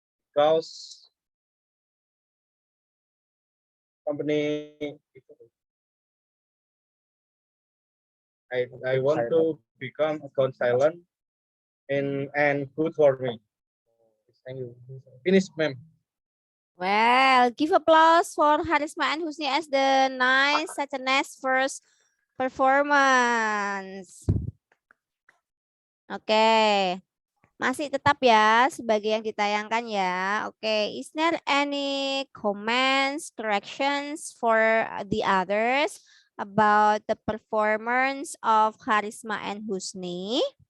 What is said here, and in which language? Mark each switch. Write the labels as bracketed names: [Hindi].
[English] Because company I want to become account silent and good for me. Thank you. Finish, ma'am. Well, give applause for Harisma and Husni as the such a nice first performance. Oke. [Indonesian] Masih tetap ya sebagai yang ditayangkan ya. [English] Oke, is there any comments, corrections for the others about the performance of Harisma and Husni?